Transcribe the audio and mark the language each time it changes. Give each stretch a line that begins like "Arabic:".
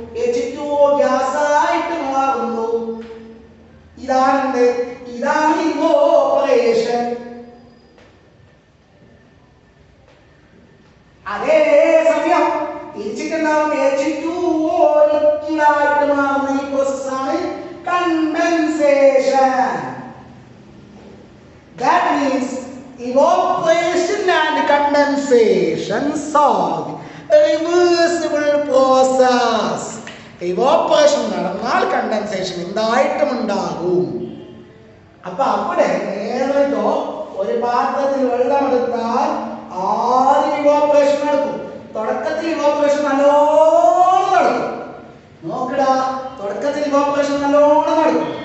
Malayalam: H2O gas ആയിട്ട് മാറുന്നു. ഇതാണ് ഇവോപ്പറേഷൻ. അതേ സമയം തിരിച്ചിട്ടുണ്ടാവും H2O ലിക്വിഡ് ആയിട്ട് മാറുന്ന ഈ പ്രോസസ്സാണ് condensation.
English: That means evaporation and condensation are a reversible process.
Malayalam: Evaporation നടന്നാൽ കണ്ടൻസേഷൻ എന്തായിട്ടും ഉണ്ടാകും. അപ്പൊ അവിടെ നേരിട്ടോ ഒരു പാത്രത്തിൽ വെള്ളം എടുത്താൽ ആദ്യം ഇവാപറേഷൻ നടക്കും. തുടക്കത്തിൽ ഇവാപറേഷൻ നല്ലോണം നടക്കും. നോക്കടാ, തുടക്കത്തിൽ ഇവാപറേഷൻ നല്ലോണം നടക്കും.